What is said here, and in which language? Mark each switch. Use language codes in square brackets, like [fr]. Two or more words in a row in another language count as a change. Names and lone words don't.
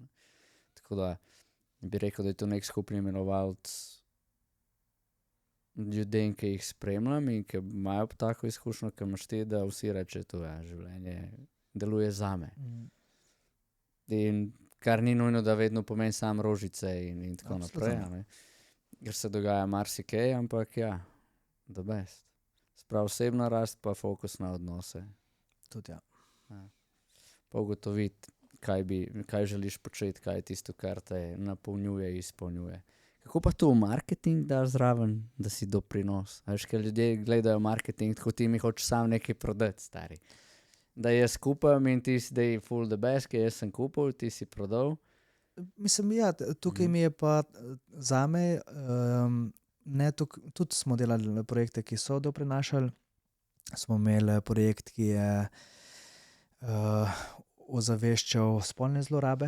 [sl] Tako da bi rekel, da je to nek skupni imenovalec ljudem, ki jih spremljam in ki imajo tako izkušnjo, ki imaš ti, da vsi reče, to je življenje deluje zame. In kar ni nujno, da vedno pomeni sam rožice in tako Absolutno. naprej. A ne? Ker se dogaja marsikaj, ampak ja, [en] the best. [sl] Sprav osebna rast pa fokus na odnose. tudi ja. Pa ugotoviti, kaj želiš početi, kaj je tisto, kar te napolnjuje, izpolnjuje. Kako pa to v marketing daš zraven, da si doprinos? A veš, ker ljudje gledajo marketing, tako ti mi hočeš sam nekaj prodati, stari. Da jaz kupam in ti si, da je full [en] the best, [sl] ker jaz sem kupil, ti si prodal. Mislim, ja, tukaj mi je pa zame, tudi smo delali projekte, ki so doprinašali. Smo imeli projekt, ki je ozaveščal spolne zlorabe.